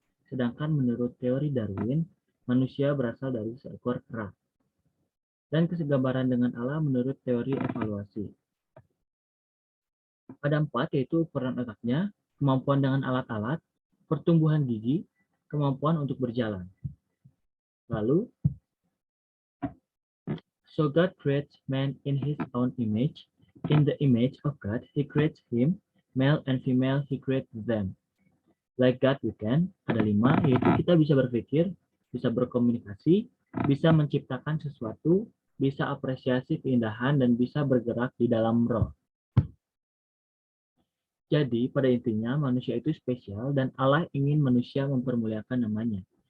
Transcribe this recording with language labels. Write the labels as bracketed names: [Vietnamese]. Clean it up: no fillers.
[Indonesian] Sedangkan menurut teori Darwin, manusia berasal dari seekor kera. Dan kesegambaran dengan Allah menurut teori evaluasi. Ada 4, yaitu ukuran otaknya, kemampuan dengan alat-alat, pertumbuhan gigi, kemampuan untuk berjalan. Lalu, [English] so God creates man in his own image. In the image of God, he creates him, male and female, he creates them. Like God we can, [Indonesian] ada 5, yaitu kita bisa berpikir, bisa berkomunikasi, bisa menciptakan sesuatu, bisa apresiasi keindahan, dan bisa bergerak di dalam roh. Jadi, pada intinya, manusia itu spesial dan Allah ingin manusia mempermuliakan namanya.